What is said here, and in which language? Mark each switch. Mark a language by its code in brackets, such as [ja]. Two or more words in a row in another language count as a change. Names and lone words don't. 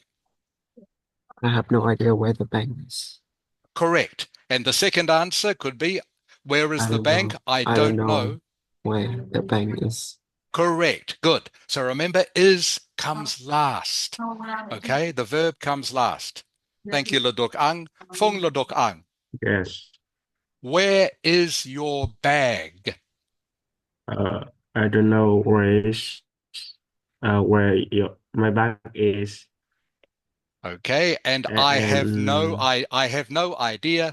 [en] I have no idea where the bank is. Correct. And the second answer could be, where is I the don't bank? know. I I don't don't know. know where the bank is. Correct. Good. So remember, is comes last. Okay, the verb comes last. Thank you, Ledok ang. Fong Ledok ang. Yes. Where is your bag? I don't know where my bag is, Okay, and I have no and I have no idea.